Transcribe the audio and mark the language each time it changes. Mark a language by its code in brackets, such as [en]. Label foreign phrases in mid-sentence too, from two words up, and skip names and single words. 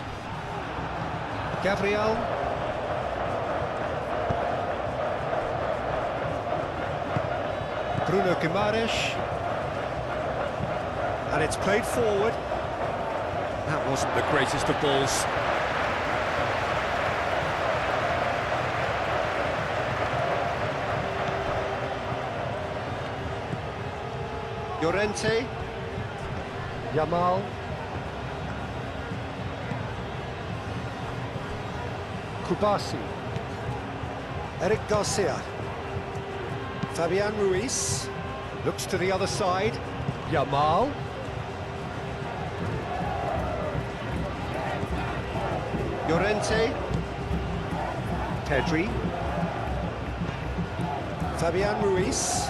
[en] Gabriel. Bruno Guimaraes. And it's played forward. That wasn't the greatest of balls. Llorente. Yamal. Kubasi. Eric Garcia. Fabian Ruiz. Looks to the other side. Yamal. Llorente. Pedri. Fabian Ruiz.